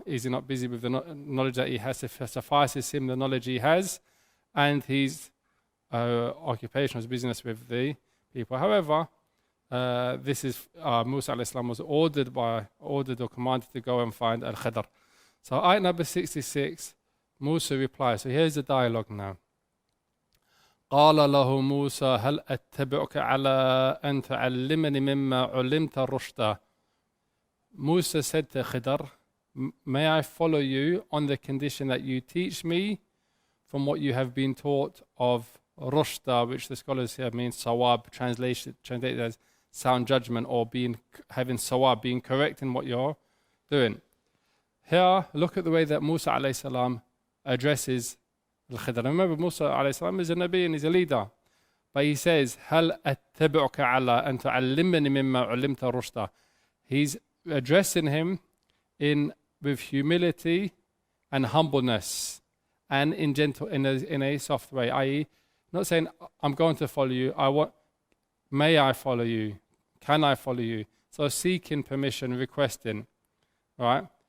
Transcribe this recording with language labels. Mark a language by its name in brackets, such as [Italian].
[English] Is he not busy with the knowledge that he has? Suffices him the knowledge he has, and his occupation was business with the people. However, this is Musa alayhi salam was ordered or commanded to go and find Al-Khidr. So ayat number 66, Musa replies. So here's the dialogue now. [Arabic] قال له موسى هل أتبعك على أن تعلمني مما علمت رشدا. [English] Musa said to Khidr, may I follow you on the condition that you teach me from what you have been taught of rushda, which the scholars here means sawab, translated as sound judgment, or having sawab, being correct in what you're doing. Here, look at the way that Musa alayhi salam addresses Al-Khidr. Remember, Musa alayhi salam is a Nabi and he's a leader. But he says, [Arabic] هَلْ أَتَّبِعُكَ عَلَىٰ أَن تُعَلِّمَنِ مِمَّا عُلِّمْتَ رُشْدًا. [English] He's addressing him with humility and humbleness, and in a soft way, i.e. not saying, I'm going to follow you, may I follow you, can I follow you? So seeking permission, requesting. right?